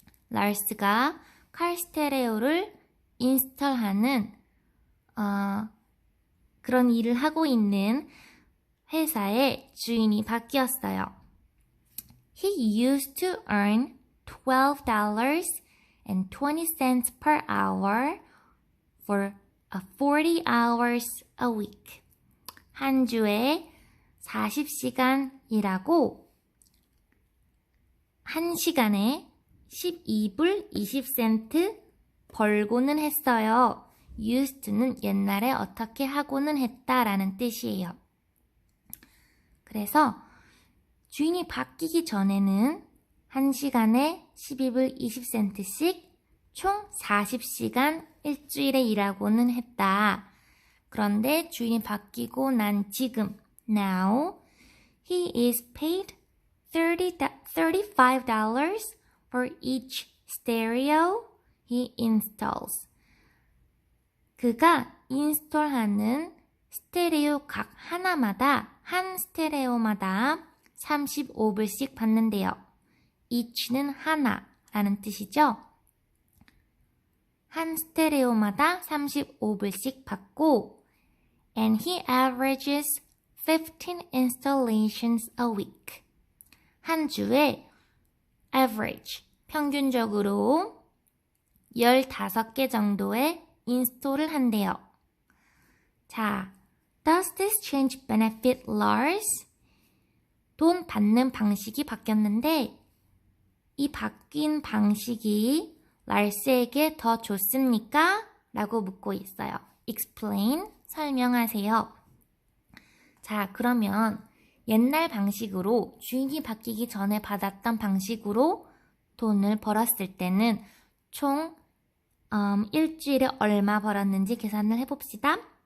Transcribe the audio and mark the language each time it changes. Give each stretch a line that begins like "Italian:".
Korean: 라스가 카 스테레오를 인스톨하는 그런 일을 하고 있는 회사의 주인이 바뀌었어요.
English: He used to earn $12.20 per hour for 40 hours a week.
Korean: 한 주에 40시간 일하고 한 시간에 12불 20센트 벌고는 했어요. used는 옛날에 어떻게 하고는 했다라는 뜻이에요. 그래서 주인이 바뀌기 전에는 1시간에 12불 20센트씩 총 40시간 일주일에 일하고는 했다. 그런데 주인이 바뀌고 난 지금
English: now he is paid $35 for each stereo he installs.
Korean: 그가 인스톨하는 스테레오 각 하나마다 한 스테레오마다 35불씩 받는데요. each는 하나라는 뜻이죠. 한 스테레오마다 35불씩 받고
English: and he averages 15 installations a week.
Korean: 한 주에 average, 평균적으로 15개 정도의 인스톨을 한대요.
English: 자, does this change benefit Lars?
Korean: 돈 받는 방식이 바뀌었는데 이 바뀐 방식이 라스에게 더 좋습니까? 라고 묻고 있어요. explain, 설명하세요. 자, 그러면 옛날 방식으로 주인이 바뀌기 전에 받았던 방식으로 돈을 벌었을 때는 총 일주일에 얼마 벌었는지 계산을 해봅시다.